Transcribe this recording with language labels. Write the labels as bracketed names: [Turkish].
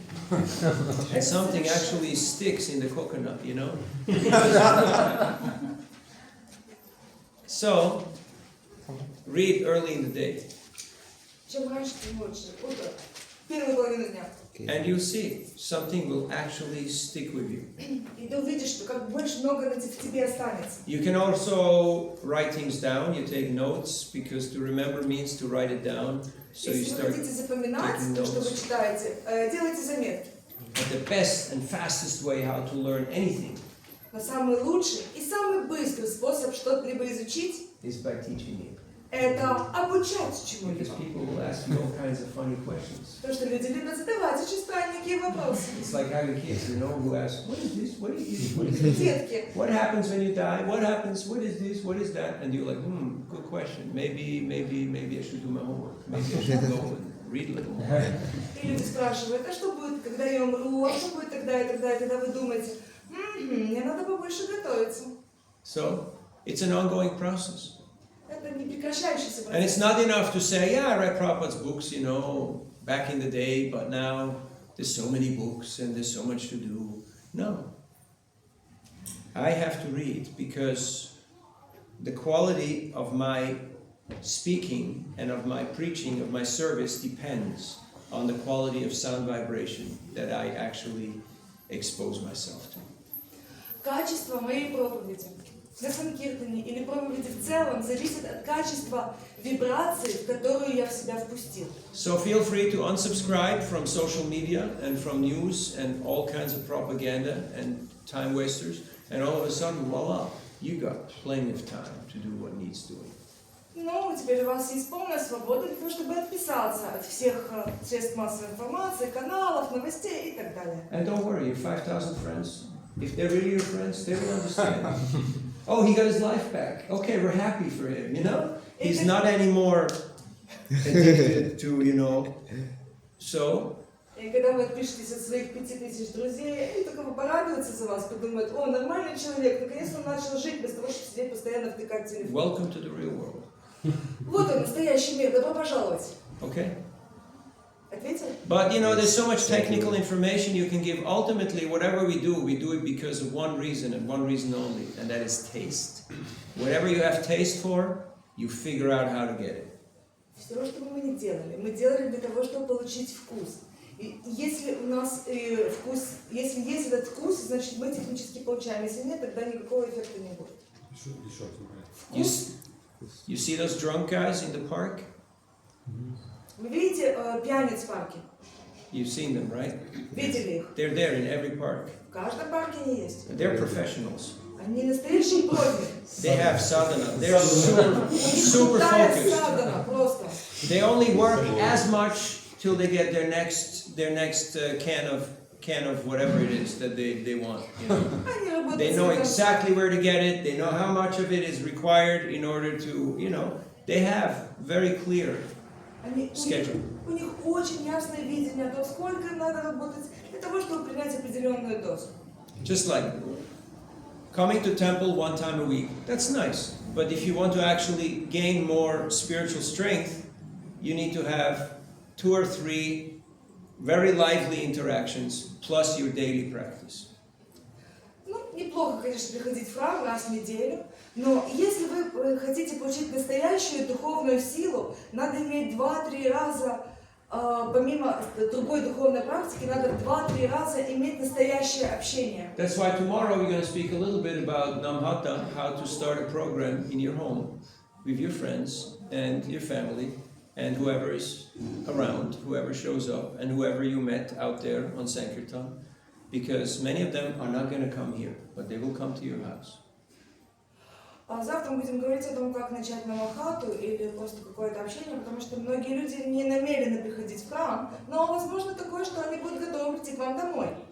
[English] And something actually sticks in the coconut, you know? So, read early in the day. [Russian] Чем раньше, тем лучше. Утро. Первую половину дня. [English] And you'll see, something will actually stick with you. [Russian] И ты увидишь, что как больше много в тебе останется. [English] You can also write things down, you take notes, because to remember means to write it down. So you [Russian] Если вы [English] start. [Russian] хотите запоминать [English] taking [Russian] то, что вы [English] notes. [Russian] читаете, делайте заметки. [English] But the best and fastest way how to learn anything [Russian] Но самый лучший и самый быстрый способ что-либо изучить [English] is by teaching it. [Russian] это обучать [English] Because [Russian] чему-либо. [English] people will ask you all kinds of funny questions. [Russian] Потому что люди любят задавать очень странненькие вопросы. [English] It's like having kids, you know, who ask, what is this, what is this, what is this? [Russian] Детки. [English] What happens when you die? What happens? What is this? What is that? And you're like, good question. Maybe I should do my homework. Maybe I should go and read a little more. [Russian] И люди спрашивают, а что будет, когда я умру, а что будет тогда и тогда, и тогда вы думаете, мне надо побольше готовиться. [English] So, it's an ongoing process. [Russian] Это не прекращающийся [English] And it's [Russian] процесс. [English] not enough to say, yeah, I read Prabhupada's books, you know, back in the day, but now there's so many books and there's so much to do. No. I have to read because the quality of my speaking and of my preaching, of my service, depends on the quality of sound vibration that I actually expose myself to. [Russian] Качество моей проповеди на Санкиртане или проповеди в целом зависит от качества вибрации, в которую я в себя впустил. [English] So feel free to unsubscribe from social media and from news and all kinds of propaganda and time wasters, and all of a sudden, voila, you got plenty of time to do what needs doing. [Russian] Ну, теперь у вас есть полная свобода для того, чтобы отписаться от всех средств массовой информации, каналов, новостей и так далее. [English] And don't worry, your 5,000 friends, if they're really your friends, they will understand. Oh, he got his life back. Okay, we're happy for him, you know? He's not anymore addicted to, you know. So, [Russian] И когда вы отпишетесь от своих 5000 друзей, они только порадуются за вас, подумают, о, нормальный человек, наконец-то он начал жить без того, чтобы сидеть постоянно втыкать телефон. [English] Welcome to the real world. [Russian] Вот он, настоящий мир, добро пожаловать. [English] Okay? [Russian] Ответил? [English] But you know, there's so much technical information you can give. Ultimately, whatever we do it because of one reason and one reason only, and that is taste. Whatever you have taste for, you figure out how to get it. [Russian] Все, что бы мы ни делали, мы делали для того, чтобы получить вкус. И если у нас вкус, если есть этот вкус, значит мы технически получаем. Если нет, тогда никакого эффекта не будет. Вкус. [English] You see those drunk guys in the park? [Russian] Вы видите пьяниц в парке? [English] You've seen them, right? [Russian] Видели их? [English] They're there in every park. [Russian] В каждом парке они есть. [English] They're professionals. [Russian] Они настоящие профи. [English] They have sadhana. They're super focused. [Russian] Садхана, просто. [English] They only work as much till they get their next can of whatever it is that they want. You know? They know exactly where to get it. They know how much of it is required in order to, you know, they have very clear schedule. [Russian] У них очень ясное видение о том, сколько им надо работать для того, чтобы принять определенную дозу. [English] Just like coming to temple one time a week, that's nice. But if you want to actually gain more spiritual strength, you need to have 2 or 3 very lively interactions plus your daily practice. [Russian] Ну, неплохо, конечно, приходить в храм раз в неделю, но если вы хотите получить настоящую духовную силу, надо иметь 2-3 раза, помимо другой духовной практики, надо 2-3 раза иметь настоящее общение. [English] That's why tomorrow we're going to speak a little bit about Namhata, how to start a program in your home with your friends and your family and whoever is around, whoever shows up, and whoever you met out there on Sankirtan, because many of them are not going to come here, but they will come to your house. [Russian] Завтра мы будем говорить о том, как начать намахату или просто какое-то общение, потому что многие люди не намерены приходить в храм, но возможно такое, что они будут готовы прийти к вам домой.